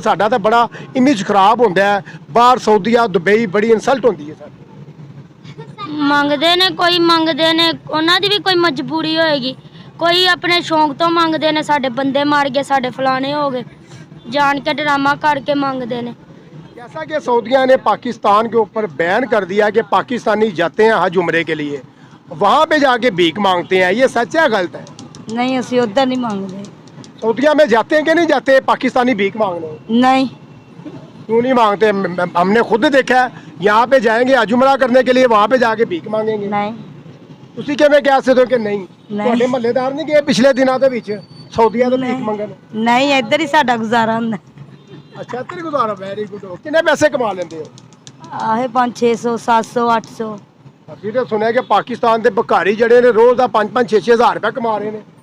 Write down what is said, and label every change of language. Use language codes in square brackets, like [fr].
[pa] ਸਾਡਾ ਤਾਂ ਬੜਾ ਇਮੇਜ ਖਰਾਬ ਹੁੰਦਾ ਹੈ, ਬਾਹਰ ਸਊਦੀਆ ਦੁਬਈ ਬੜੀ ਇਨਸਲਟ ਹੁੰਦੀ ਹੈ ਸਾਡੀ। ਮੰਗਦੇ ਨੇ, ਕੋਈ ਮੰਗਦੇ ਨੇ, ਉਹਨਾਂ ਦੀ ਵੀ ਕੋਈ ਮਜਬੂਰੀ ਹੋਏਗੀ। ਕੋਈ ਆਪਣੇ ਸ਼ੌਂਕ ਤੋਂ ਮੰਗਦੇ ਨੇ, ਸਾਡੇ ਬੰਦੇ ਮਾਰ ਗਏ, ਸਾਡੇ [hi] फलाने हो गए, जान के ड्रामा करके मांगते हैं। जैसा कि सऊदिया ने पाकिस्तान के ऊपर बैन कर दिया कि पाकिस्तानी जाते हैं हज उम्रे के लिए, वहाँ पे जाके भीख मांगते हैं, ये सच है गलत है? नहीं, असि उधर नहीं मांगते। सऊदिया में जाते हैं कि नहीं जाते पाकिस्तानी भीख मांगने? नहीं। क्यों नहीं मांगते? हमने खुद देखा है, यहाँ पे जाएंगे हज उम्रा करने के लिए, वहाँ पे जाके भीख मांगेंगे। नहीं। [pa] ਤੁਸੀਂ ਕਿਵੇਂ ਕਹਿ ਸਕਦੇ ਹੋ ਕਿ ਨਹੀਂ? ਤੁਹਾਡੇ ਮਹੱਲੇਦਾਰ ਨਹੀਂ ਗਏ ਪਿਛਲੇ ਦਿਨਾਂ ਦੇ ਵਿੱਚ ਸਊਦੀਆ ਤੋਂ ਭੀਖ ਮੰਗਣ? ਨਹੀਂ, ਇੱਧਰ ਹੀ ਸਾਡਾ ਗੁਜ਼ਾਰਾ ਹੁੰਦਾ। ਅੱਛਾ, ਇੱਧਰ ਹੀ ਗੁਜ਼ਾਰਾ। Very good. ਕਿੰਨੇ ਪੈਸੇ ਕਮਾ ਲੈਂਦੇ ਹੋ? ਆਹੇ 500, 600, 700, 800। ਅਸੀਂ ਤਾਂ ਸੁਣਿਆ ਕਿ ਪਾਕਿਸਤਾਨ ਦੇ ਭਿਖਾਰੀ ਜਿਹੜੇ ਨੇ ਰੋਜ਼ ਦਾ 5-5, 6-6 ਹਜ਼ਾਰ ਰੁਪਏ ਕਮਾ ਰਹੇ ਨੇ।